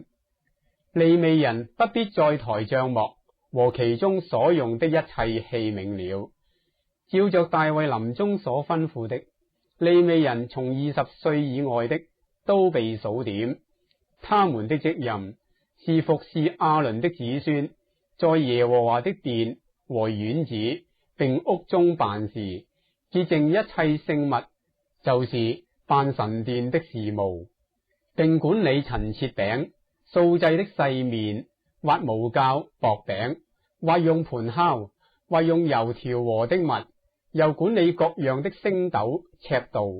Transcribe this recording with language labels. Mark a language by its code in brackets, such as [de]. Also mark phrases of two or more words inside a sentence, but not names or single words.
[zh] 利未人不必再抬帳幕和其中所用的一切器皿了。照着大衛臨終所吩咐的，利未人從20歲以外的都被數點，他們的職任是服侍亞倫的子孫，在耶和華的殿和院子並屋中辦事，潔淨一切聖物，就是辦神殿的事務，並管理陳設餅、素祭的細麵、或無酵薄餅，或用盤烤，或用油調和的物，又管理各樣的升斗尺度。